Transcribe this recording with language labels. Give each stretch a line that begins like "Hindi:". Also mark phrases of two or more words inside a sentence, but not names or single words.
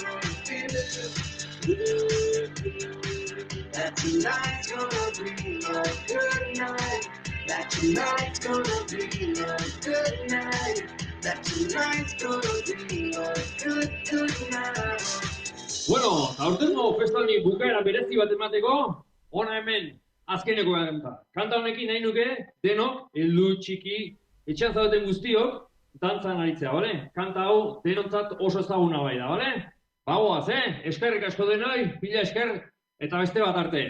English: That tonight's gonna be a good night. That tonight's gonna be a good night. That tonight's gonna be a good night.
Basque: Bueno, aurtengo festani bukaera berezi bat emateko, ona hemen azkeneko kanta. Kanta honekin nahi nuke, denok, heldu txiki, etxean zaudeten guztiok, dantzan aritzea, bale? Kanta hau denontzat oso ezaguna bai da, bale? Bagoaz, eskerrik asko denoi, mila esker, eta beste bat arte.